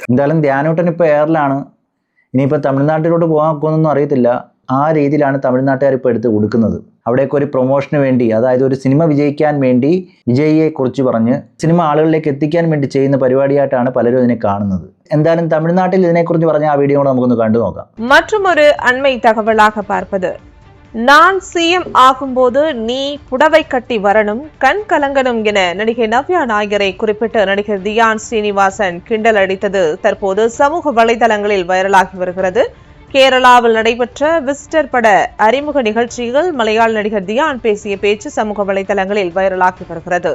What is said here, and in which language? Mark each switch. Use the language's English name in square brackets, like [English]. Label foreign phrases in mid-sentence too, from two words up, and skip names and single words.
[Malayalam] എന്തായാലും ധ്യാനൂട്ടൻ ഇപ്പോൾ എയറിലാണ്. ഇനിയിപ്പോൾ തമിഴ്നാട്ടിലോട്ട് പോകാൻ നോക്കുമെന്നൊന്നും അറിയത്തില്ല. ആ രീതിയിലാണ് തമിഴ്നാട്ടുകാർ ഇപ്പോൾ എടുത്ത് കൊടുക്കുന്നത്. അവിടേക്ക് ഒരു പ്രൊമോഷന് വേണ്ടി, അതായത് ഒരു സിനിമ വിജയിക്കാൻ വേണ്ടി വിജയിയെക്കുറിച്ച് പറഞ്ഞ് സിനിമ ആളുകളിലേക്ക് എത്തിക്കാൻ വേണ്ടി ചെയ്യുന്ന പരിപാടിയായിട്ടാണ് പലരും ഇതിനെ കാണുന്നത്. എന്തായാലും തമിഴ്നാട്ടിൽ ഇതിനെക്കുറിച്ച് പറഞ്ഞ ആ വീഡിയോ കൂടെ നമുക്കൊന്ന് കണ്ടു നോക്കാം. [Tamil] மற்றொரு அண்மை தகவலாக பார்ப்பது, நான் CM ஆகும்போது நீ புடவை கட்டி வரணும், கண் கலங்கணும் என நடிகை நவ்யா நாயரை குறிப்பிட்டு நடிகர் தியான் ஸ்ரீனிவாசன் கிண்டல் அடித்தது தற்போது சமூக வலைதளங்களில் வைரலாகி வருகிறது. கேரளாவில் நடைபெற்ற விசிட்டர் பட அறிமுக நிகழ்ச்சியில் மலையாள நடிகர் தியான் பேசிய பேச்சு சமூக வலைதளங்களில் வைரலாகி வருகிறது.